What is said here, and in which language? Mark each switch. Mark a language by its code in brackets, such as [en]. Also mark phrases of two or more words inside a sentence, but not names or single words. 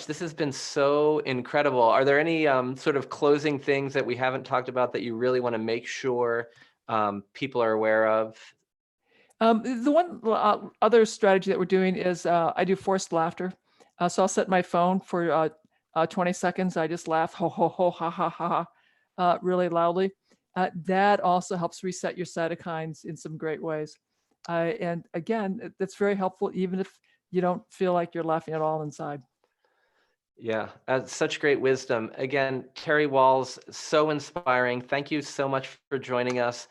[en] This has been so incredible. Are there any sort of closing things that we haven't talked about that you really want to make sure people are aware of? The one other strategy that we're doing is I do forced laughter. So I'll set my phone for 20 seconds. I just laugh, ho, ho, ho, ha, ha, ha, ha, really loudly. That also helps reset your cytokines in some great ways. And again, that's very helpful, even if you don't feel like you're laughing at all inside. Yeah, such great wisdom. Again, Terry Wahls, so inspiring. Thank you so much for joining us.